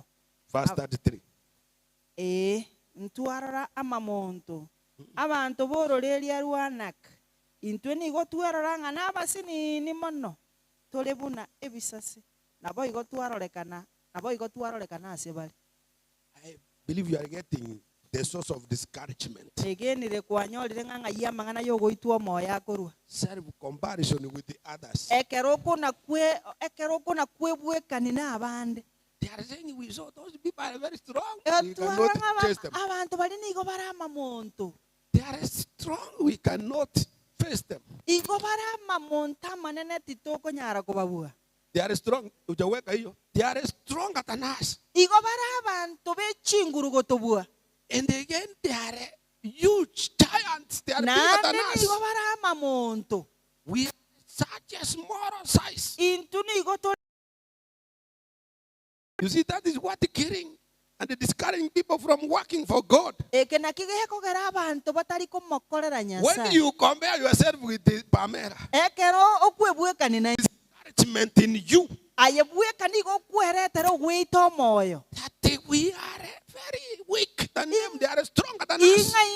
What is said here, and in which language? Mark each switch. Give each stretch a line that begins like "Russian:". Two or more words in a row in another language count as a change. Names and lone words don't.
English: Verse 33.
Gusii: Ntwarora amamonto abantu bororeria rwanak intwe nigo twerora ng'ana abasinini mono tolebuna ebisasi nabo igo twarorekana ase bali.
English: I believe you are getting the source of discouragement.
Gusii: Egenire kwanyorire ng'ang'a ya mang'ana yogoitwa moya korwa.
English: Self-comparison with the others.
Gusii: Ekeroko na kwebwekani n'abandi.
English: They are saying we saw those people are very strong. We cannot chase them.
Gusii: Abantu bali nigo barama monto.
English: They are strong. We cannot face them.
Gusii: Igo barama monta manene titoko nyara kobabua.
English: They are strong. They are stronger than us.
Gusii: Igo barabantu bechinguru gotobua.
English: And again, they are huge giants. They are bigger than us.
Gusii: Igo barama monto.
English: We are such a small size.
Gusii: Intuni goto.
English: You see, that is what killing and discouraging people from working for God. When you compare yourself with the Pamela, discouragement in you, that we are very weak than them, they are stronger than us.